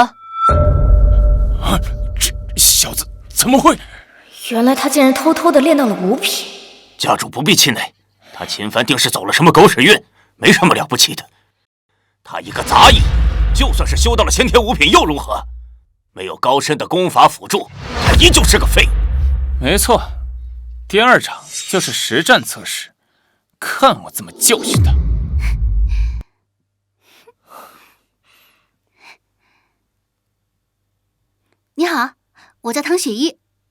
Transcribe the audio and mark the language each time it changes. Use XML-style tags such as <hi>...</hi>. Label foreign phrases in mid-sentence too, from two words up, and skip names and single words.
<zh>啊，這小子怎麼會？原來他竟然偷偷的練到了五品。家主不必气餒，他秦凡定是走了什麼狗屎運，沒什麼了不起的。他一個雜役，就算是修到了先天五品又如何？沒有高深的功法輔助，他依舊是個廢物。沒錯，第二場就是實戰測試，看我怎麼教訓他。你好，我叫唐雪依。</zh>